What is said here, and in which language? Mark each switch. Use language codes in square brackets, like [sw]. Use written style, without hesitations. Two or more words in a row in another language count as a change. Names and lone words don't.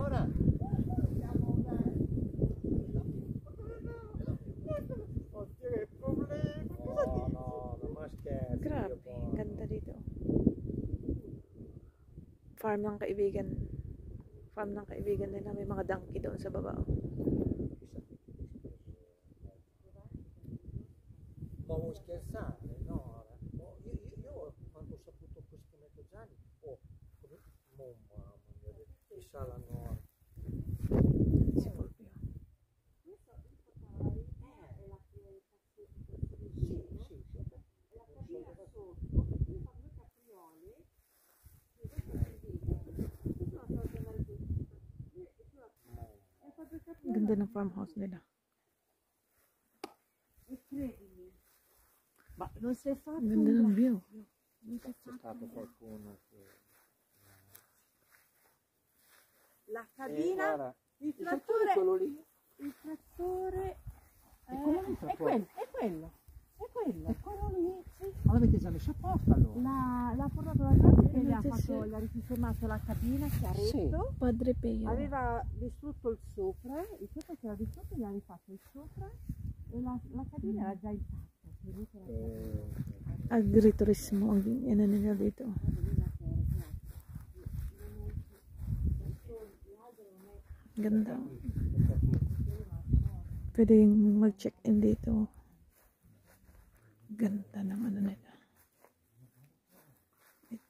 [tl] Grabe, ganda dito. Farm ng kaibigan. Farm ng kaibigan nila. May mga donkey doon sa baba, oh. [it] Ma vuoi scherzare? No, io quando ho saputo questi metrogiani, mamma mia, chissà la nuova. [tl] Si Fulvio. Ganda ng farmhouse nila. [it] Ma non si è fatto [tl] Ganda ng view. [it] C'è stato qualcuno che... la cabina, guarda, il trattore, quello lì. il trattore E quello lì è quello, è quello, è quello. E quello lì? Sì. Ma l'avete già messo a posto allora? L'ha portato la gente che gli ha Sì, fatto, sì. gli ha risistemato la cabina, chiaretto. Padre Pio. Aveva distrutto il sopra che era distrutto, gli ha rifatto il sopra e la cabina era già intatta. [tl] Agriturismo ang ano nila dito. Ganda. Pwede mag-check-in dito. Ganda ng ano nila. Ito.